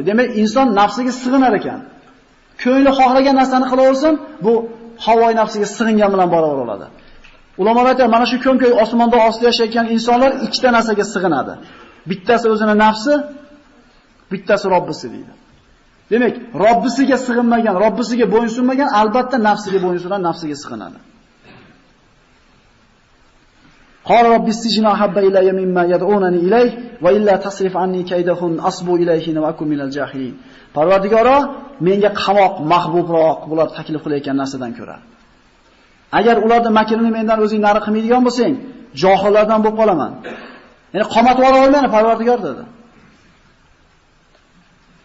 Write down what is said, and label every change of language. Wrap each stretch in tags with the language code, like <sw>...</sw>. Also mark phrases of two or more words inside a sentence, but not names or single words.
<uz>Demak, inson nafsiga sig'inar ekan. Ko'ngli xohlagan narsani qilaversin, bu havoi nafsiga sig'ingan bilan barobar bo'ladi. Ulamolar aytadi, mana shu ko'm-ko'y osmonda ostida yashayotgan insonlar ikkita narsaga sig'inadi. Bittasi o'zini nafsi, bittasi Robbisi deydi. Demak, Robbisiga sig'inmagan, Robbisiga bo'ysunmagan albatta nafsiga bo'ysunadi, nafsiga sig'inadi.</uz> <ar>قال رب السجن أحب إلي مما يدعونني إليه وإلا تصرف عني كيدهن أصب إليهن وأكن من الجاهلين.</ar> <uz>Parvardigoro, menga qamoq mahbubroq bular taklif qilayotgan narsadan ko'ra. Agar ularning makrini mendan o'zing nari qilmaydigan bo'lsang, johillardan bo'lib qolaman. Ya'ni qamatib ola olmayman Parvardigor dedi.</uz>